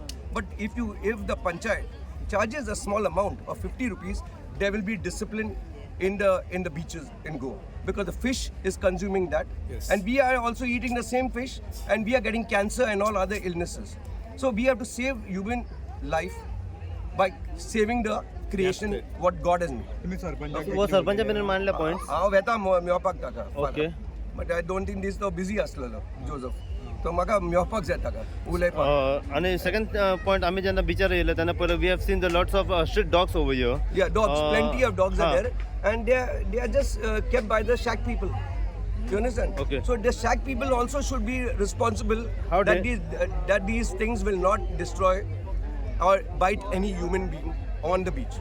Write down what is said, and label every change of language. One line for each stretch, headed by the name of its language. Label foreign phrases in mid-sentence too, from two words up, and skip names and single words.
English: But if the panchayat charges a small amount of 50 rupees, there will be discipline in the beaches in Goa, because the fish is consuming that, and we are also eating the same fish, and we are getting cancer and all other illnesses. So we have to save human life by saving the creation what God has made.
Konkani: वो सरपंच बिन मानले पॉइंट्स हांव वेता मेवपाक ताका.
English: Okay. But I don't think this
Konkani: तो busy आसलेलो जोझफ. तो म्हाका मेवपाक जाय ताका उलयपाक. आणि सेकंड पॉइंट आम्ही जेन्ना बिचार येयले तेन्ना पयलीं
English: We have seen the lots of street dogs over here. Yeah, dogs. Plenty of dogs are there, and they are just kept by the shack people. You understand? Okay. So the shack people also should be responsible How that they- these things will not destroy or bite any human being on the beach.